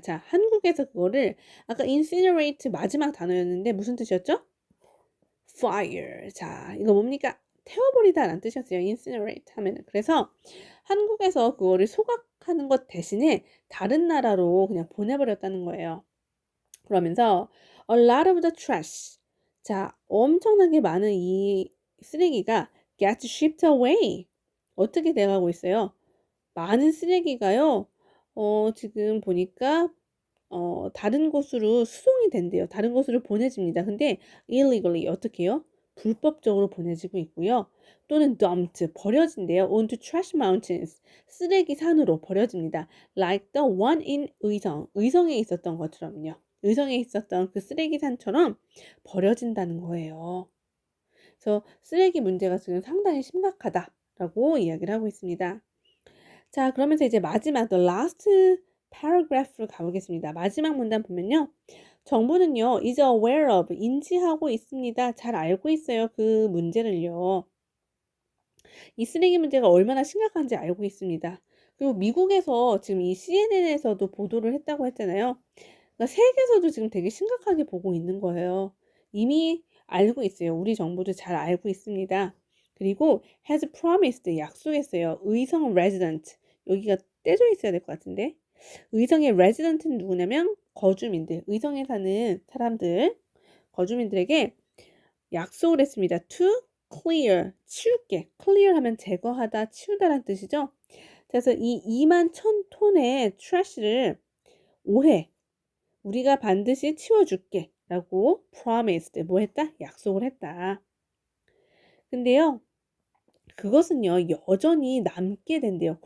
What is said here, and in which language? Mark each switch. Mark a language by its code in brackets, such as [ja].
[ko] 자, 한국에서 그거를 아까 incinerate 마지막 단어였는데 무슨 뜻이었죠? fire. 자, 이거 뭡니까? 태워버리다라는 뜻이었어요. incinerate 하면은. 그래서 한국에서 그거를 소각하는 것 대신에 다른 나라로 그냥 보내버렸다는 거예요. 그러면서 [en] a lot of the trash. [ko] 자, 엄청나게 많은 이 쓰레기가 [en] get shipped away. [ko] 어떻게 돼가고 있어요? 많은 쓰레기가요. 지금 보니까 다른 곳으로 수송이 된대요. 다른 곳으로 보내집니다. 근데 illegally 어떻게 해요? 불법적으로 보내지고 있고요. 또는 dumped 버려진대요. [en] onto trash mountains [ko] 쓰레기 산으로 버려집니다. [en] like the one in [ko] 의성에 있었던 것처럼요. 의성에 있었던 그 쓰레기 산처럼 버려진다는 거예요. 그래서 쓰레기 문제가 지금 상당히 심각하다라고 이야기를 하고 있습니다. 자, 그러면서 이제 마지막 [en] the last paragraph [ko] 로 가보겠습니다. 마지막 문단 보면요. 정부는요, [en] is aware of, [ko] 인지하고 있습니다. 잘 알고 있어요. 그 문제를요. 이 쓰레기 문제가 얼마나 심각한지 알고 있습니다. 그리고 미국에서 지금 이 CNN에서도 보도를 했다고 했잖아요. 그러니까 세계에서도 지금 되게 심각하게 보고 있는 거예요. 이미 알고 있어요. 우리 정부도 잘 알고 있습니다. 그리고 [en] has promised, [ko] 약속했어요. 의성 resident, 여기가 떼져 있어야 될 것 같은데. 의성의 resident는 누구냐면 거주민들, 의성에 사는 사람들, 거주민들에게 약속을 했습니다. [en] to clear, [ko] 치울게. clear 하면 제거하다, 치우다란 뜻이죠. 그래서 이 2만 1,000톤의 trash를 올해 우리가 반드시 치워줄게 라고 promised, 뭐 했다? 약속을 했다. 근데요, 그것은요, 여전히 남게 된대요.